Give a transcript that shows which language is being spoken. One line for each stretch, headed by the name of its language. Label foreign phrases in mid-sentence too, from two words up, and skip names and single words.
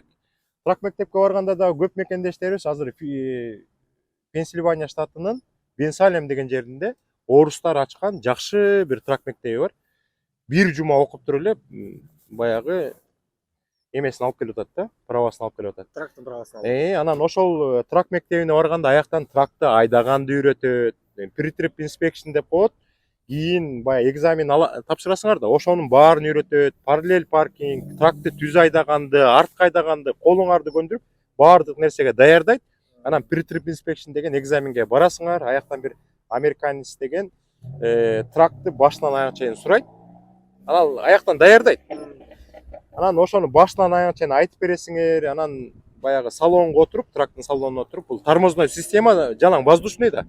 Kyrgyz: Трак мектепке барганда да көп мекендештерибиз азыр Пенсильвания штатынын Бенсалем деген жеринде орустар ачкан жакшы бир трак мектеби бар. Бир жума окуп туруп эле баягы эмесин алып келип атат да, правасын алып келип атат. Трактын правасын алып. Анан ошол трак мектебине барганда аяктан тракты айдаганды үйрөтөт,
English: pre-trip inspection
Kyrgyz: деп коет. Кийин баягы экзамен тапшырасыңар да, ошонун баарын үйрөтөт. Параллель паркинг, тракты түз айдаганды, артка айдаганды, колуңарды көндүрүп, баардык нерсеге даярдайт. Анан
English: pre-trip inspection
Kyrgyz: деген экзаменге барасыңар, аяктан бир американец деген тракты башынан аяга чейин сурайт. Анан аяктан даярдайт. Анан ошону башынан аяга чейин айтып бересиңер, анан баягы салонго отуруп, трактын салонуна отуруп, бул
Russian: тормозной система жалаң воздушный
Kyrgyz: да.